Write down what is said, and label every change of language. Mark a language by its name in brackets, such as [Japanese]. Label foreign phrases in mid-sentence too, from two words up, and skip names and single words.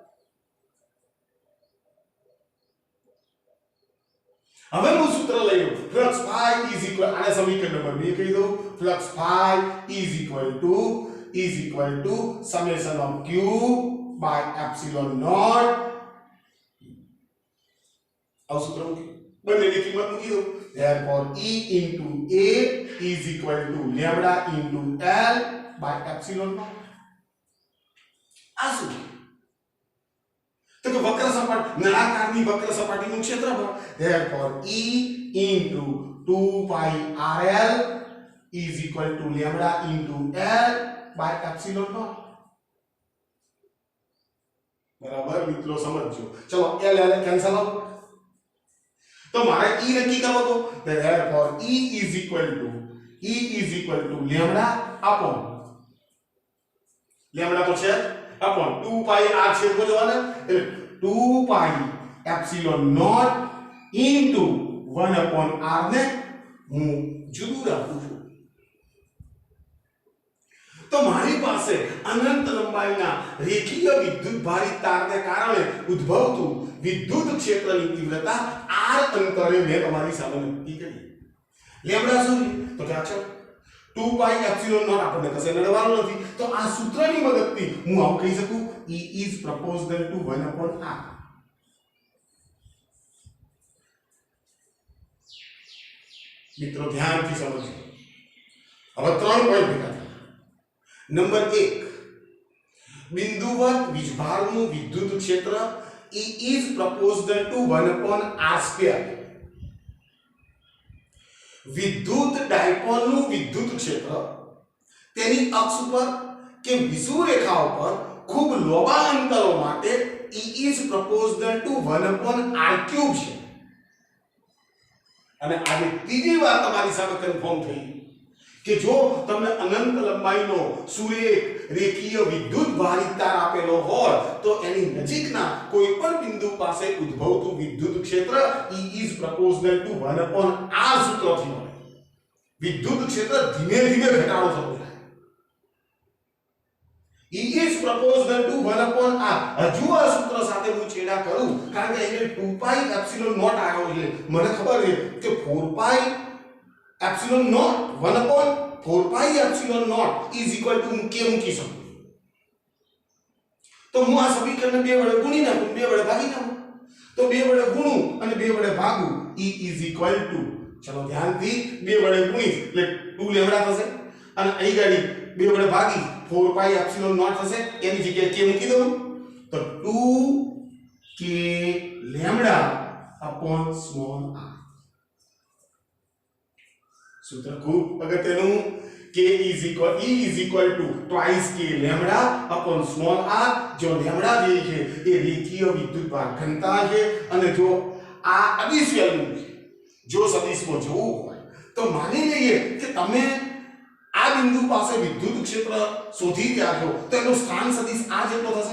[Gujarati] હવે હું સૂત્ર લઈ લઉં. [English] flux phi is equal, [Gujarati] આને સમીકરણ નંબર 2 કહી દઉં. [English] flux phi is equal to summation of Q by epsilon naught. [Gujarati] આ સૂત્ર મૂકી બંનેની કિંમત મૂકી દઉં. [English] therefore E into A is equal to lambda into L by epsilon naught. [Gujarati] આ શું? તો કે વક્ર સપાટી, નળાકારની વક્ર સપાટીનું ક્ષેત્રફળ. [English] therefore E into 2 pi RL is equal to lambda into L by epsilon naught. [Gujarati] બરાબર મિત્રો, સમજો. ચલો L [English] cancel out. [Gujarati] તો મારે E નક્કી કરવો તો [English] therefore E is equal to lambda upon lambda [Gujarati] તો છે [English] upon 2 pi r [Gujarati] છેદમાં જવાના, એટલે [English] 2 pi epsilon naught into 1 upon r [Gujarati] ને હું જુદું રાખું છું. તો મારી પાસે અનંત લંબાઈના રેખીય વિદ્યુતભારિત તારને કારણે ઉદ્ભવતું વિદ્યુત ક્ષેત્રની તીવ્રતા r અંતરે મેં તમારી સામે નક્કી કરી. લેમ્ડા શું છે? તો કે આ છે [English] 2 pi epsilon naught. [Gujarati] આપણને કશે નડવાનું નથી, તો આ સૂત્રની મદદથી હું આમ કહી શકું [English] E is proportional to 1 upon r. [Gujarati] મિત્રો ધ્યાનથી સમજો. હવે 3 પોઈન્ટ ભેગા થાય. નંબર 1, બિંદુવત વીજભારનું વિદ્યુત ક્ષેત્ર [English] E is proportional to 1 upon r square. [Gujarati] વિદ્યુત ડાયપોલનું વિદ્યુત ક્ષેત્ર તેની અક્ષ ઉપર કે વિષુવરેખા ઉપર ખૂબ લોબા અંતરો માટે [English] E is proportional to 1 upon r cube [Gujarati] છે. અને આજે ત્રીજી વાત તમારી સામે કન્ફર્મ થઈ કે જો તમને અનંત લંબાઈનો સુરેખ રેખીય વિદ્યુત ભારિત તાર આપેલો હોય તો એની નજીકના કોઈ પણ બિંદુ પાસે ઉદ્ભવતું વિદ્યુત ક્ષેત્ર [English] E is proportional to 1 upon r [Gujarati] સૂત્રથી મળે. વિદ્યુત ક્ષેત્ર ધીમે ધીમે ઘટાડો થતો જાય. [English] E is proportional to 1 upon r. [Gujarati] હજુ આ સૂત્ર સાથે હું છેડા કરું કારણ કે અહીંયા [English] 2 pi epsilon naught [Gujarati] આવ્યો છે. મને ખબર છે કે [English] 4 pi epsilon naught 1 upon 4 pi epsilon naught is equal to [Gujarati] હું કે મૂકી શકું. તો હું આ સમીકરણને 2 વડે ગુણી નાખું, 2 વડે ભાગી નાખું. તો 2 વડે ગુણું અને 2 વડે ભાગું. [English] E is equal to, [Gujarati] ચલો ધ્યાનથી 2 વડે ગુણીશ એટલે 2 લેમ્ડા થશે અને અહીં ગાડી 2 વડે ભાગી [English] 4 pi epsilon naught [Gujarati] થશે. એની જગ્યાએ કે મૂકી દઉં તો 2 k લેમ્ડા [English] upon small r. [Gujarati] સૂત્ર ખૂબ અગત્યનું. [English] k is equal to twice k lambda upon small r. [Gujarati] જો લેમ્ડા જે છે એ રેખીય વિદ્યુતભાર ઘનતા છે અને જો આ અદિશ વેલ્યુ છે, જો સદિશમાં જોવું હોય તો માની લઈએ કે તમે આ બિંદુ પાસે વિદ્યુત ક્ષેત્ર શોધી રહ્યા છો તો એનો સ્થાન સદિશ આ જેટલો થશે.